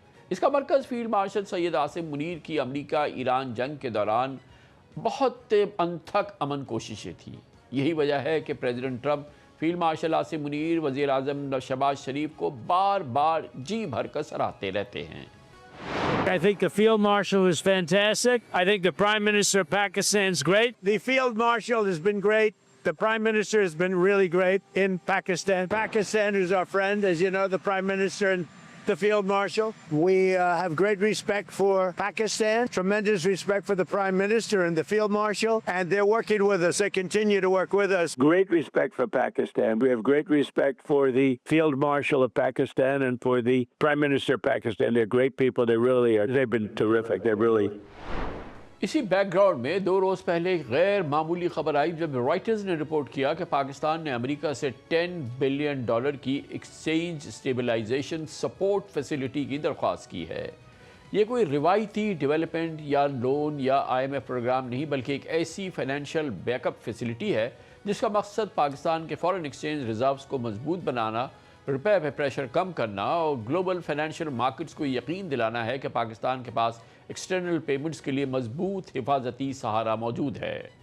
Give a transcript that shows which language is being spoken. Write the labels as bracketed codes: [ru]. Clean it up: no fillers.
[ur] اس کا مرکز field marshal Syed Asim Munir کی امریکہ ایران جنگ کے دوران بہت انتھک امن کوششیں تھیں. یہی وجہ ہے کہ president Trump field marshal Asim Munir, وزیر اعظم شہباز شریف کو بار بار جی بھر کر سراہتے رہتے ہیں. [en] I think the Field Marshal is fantastic. I think the Prime Minister of Pakistan is great. The Field Marshal has been great. The Prime Minister has been really great in Pakistan. Pakistan is our friend, as you know, the Prime Minister and the Field Marshal. We have great respect for Pakistan, tremendous respect for the Prime Minister and the Field Marshal, and they're working with us. They continue to work with us. Great respect for Pakistan. We have great respect for the Field Marshal of Pakistan and for the Prime Minister of Pakistan. They're great people. They really are. They've been terrific. They're really... [ur] اسی back ground میں 2 روز پہلے ایک غیر معمولی خبر آئی جب writers نے report کیا کہ پاکستان نے امریکہ سے $10 بلین کی ایکسچینج اسٹیبلائزیشن سپورٹ فیسلٹی کی درخواست کی ہے. یہ کوئی روایتی ڈیولپمنٹ یا لون یا IMF پروگرام نہیں، بلکہ ایک ایسی فائنینشیل بیک اپ فیسلٹی ہے جس کا مقصد پاکستان کے فارن ایکسچینج ریزروز کو مضبوط بنانا، روپے پہ پریشر کم کرنا اور گلوبل فائنینشیل مارکیٹس کو یقین دلانا ہے کہ پاکستان کے پاس ایکسٹرنل پیمنٹس کے لیے مضبوط حفاظتی سہارا موجود ہے.